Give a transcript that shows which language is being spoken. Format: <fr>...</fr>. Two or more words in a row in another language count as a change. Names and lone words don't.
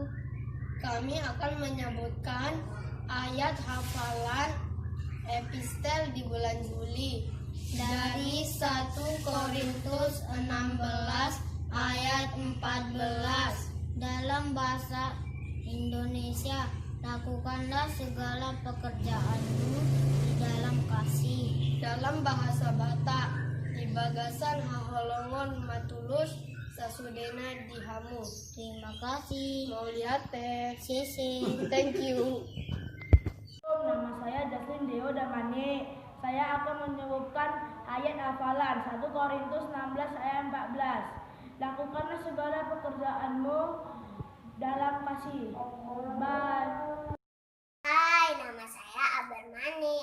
<id>Kami akan menyebutkan ayat hafalan epistel di bulan Juli dari 1 Korintus 16 ayat 14. Dalam bahasa Indonesia, lakukanlah segala pekerjaanmu di dalam kasih. Dalam bahasa Batak,</id> <bbc>di bagasan haholongon matulus sasudena dihamu.</bbc> <id>Terima kasih. Mau lihat teh? Sisi.</id> <en>Thank you.</en> <id>Nama saya Jaslin Deo Damani. Saya akan menyebutkan ayat hafalan 1 Korintus 16 ayat 14. Lakukanlah segala pekerjaanmu dalam kasih.</id> <en>Bye.</en> <id>Hai, nama saya Abermani.</id>